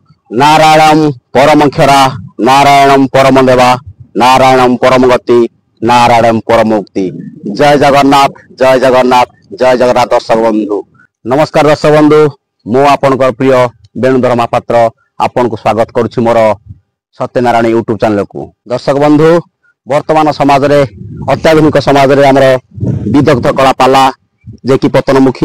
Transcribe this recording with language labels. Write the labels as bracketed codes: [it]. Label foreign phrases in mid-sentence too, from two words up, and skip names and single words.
[sa] नारायणं परमक्षरा नारायणं परमदेवा नारायणं परमगति नारायणं परमुक्ति। [or] ଜୟ ଜଗନ୍ନାଥ ଜୟ ଜଗନ୍ନାଥ ଜୟ ଜଗନ୍ନାଥ। ଦର୍ଶକ ବନ୍ଧୁ ନମସ୍କାର। ଦର୍ଶକ ବନ୍ଧୁ ମୁଁ ଆପଣ ପ୍ରିୟ ବେଣୁଧର ମହାପାତ୍ର ଆପଣ କୁ ସ୍ୱାଗତ କରୁଛି ମୋର ସତ୍ୟନାରାୟଣ [en] YouTube channel [or] କୁ। ଦର୍ଶକ ବନ୍ଧୁ ବର୍ତ୍ତମାନ ସମାଜ ରେ ଅତ୍ୟାଧୁନିକ ସମାଜ ରେ ଆମର ବିଦଗ୍ଧ କଳା ପାଲା ଯେ କି ପତନମୁଖୀ।